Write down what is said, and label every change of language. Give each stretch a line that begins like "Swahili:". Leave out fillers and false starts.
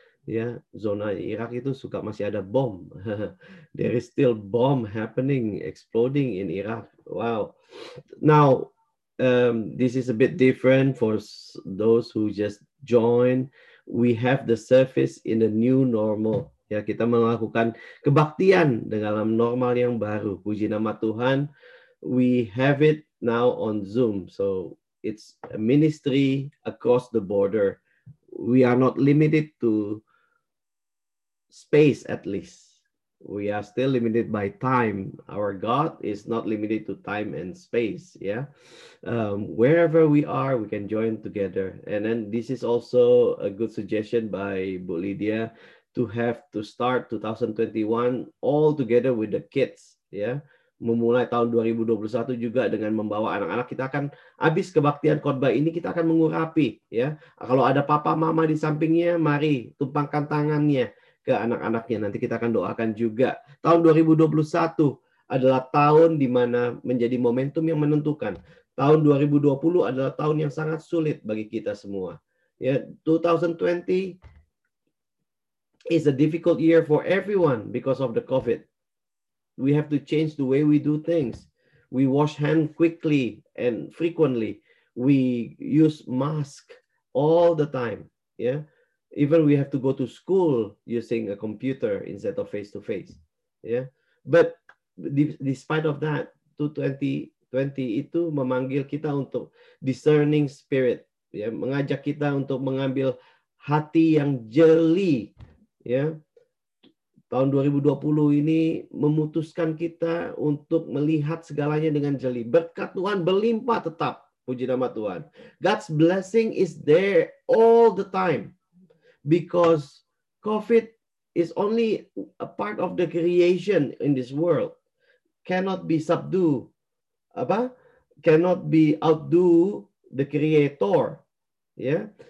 Indonesian: Ya, zona Irak itu suka masih ada bom.
English: There is still bomb happening, exploding in Iraq. Wow. Now, this is a bit different for those who just join. We have the service in the new normal.
Indonesian: Ya, kita melakukan kebaktian dalam normal yang baru. Puji nama Tuhan.
English: We have it now on Zoom. So it's a ministry across the border. We are not limited to space, at least. We are still limited by time. Our God is not limited to time and space. Yeah. Wherever we are, we can join together. And then this is also a good suggestion by Bu Lydia to have to start 2021 all together with the kids. Yeah.
Indonesian: Memulai tahun 2021 juga dengan membawa anak-anak, kita akan habis kebaktian khotbah ini, kita akan mengurapi. Ya. Kalau ada papa mama di sampingnya, mari tumpangkan tangannya ke anak-anaknya, nanti kita akan doakan juga. Tahun 2021 adalah tahun di mana menjadi momentum yang menentukan. Tahun 2020 adalah tahun yang sangat sulit bagi kita semua.
English: Ya, 2020 is a difficult year for everyone because of the COVID. We have to change the way we do things. We wash hand quickly and frequently. We use mask all the time. Ya. Yeah? Even we have to go to school using a computer instead of face to face, yeah. But despite of that, 2020
Indonesian: itu memanggil kita untuk
English: discerning spirit, yeah.
Indonesian: Mengajak kita untuk mengambil hati yang jeli, yeah. Tahun 2020 ini memutuskan kita untuk melihat segalanya dengan jeli. Berkat Tuhan berlimpah tetap, puji nama Tuhan.
English: God's blessing is there all the time. Because COVID is only a part of the creation in this world, cannot be subdued, apa? Cannot be outdo the creator, ya? Yeah?